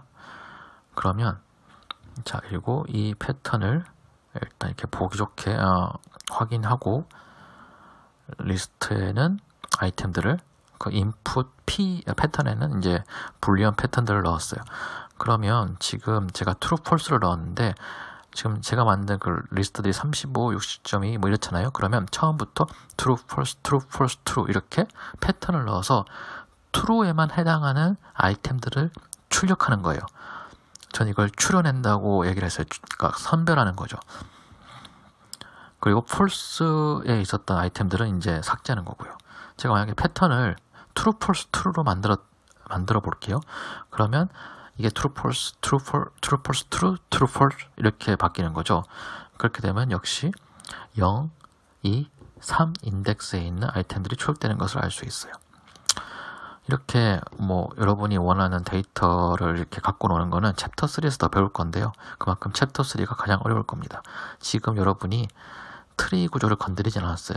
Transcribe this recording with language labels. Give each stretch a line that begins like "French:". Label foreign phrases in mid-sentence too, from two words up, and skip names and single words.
Korean: 그러면 자, 그리고 이 패턴을 일단 이렇게 보기 좋게 확인하고 리스트에는 아이템들을 그 인풋 패턴에는 이제 불리언 패턴들을 넣었어요. 그러면 지금 제가
English: true, false
Korean: 를 넣었는데 지금 제가 만든 그 리스트들이 35, 60.2 뭐 이렇잖아요. 그러면 처음부터
English: true, false, true, false, true
Korean: 이렇게 패턴을 넣어서 true에만 해당하는 아이템들을 출력하는 거예요. 전 이걸 추려낸다고 얘기를 했어요. 그러니까 선별하는 거죠. 그리고 false에 있었던 아이템들은 이제 삭제하는 거고요. 제가 만약에 패턴을
English: true, false,
Korean: true로 만들어 볼게요. 그러면 이게
English: true, false, true, false, true, false, true, true, false
Korean: 이렇게 바뀌는 거죠. 그렇게 되면 역시 0, 2, 3 인덱스에 있는 아이템들이 출력되는 것을 알 수 있어요. 이렇게 뭐 여러분이 원하는 데이터를 이렇게 갖고 노는 거는 챕터 3에서 더 배울 건데요. 그만큼 챕터 3가 가장 어려울 겁니다. 지금 여러분이 트리 구조를 건드리진 않았어요.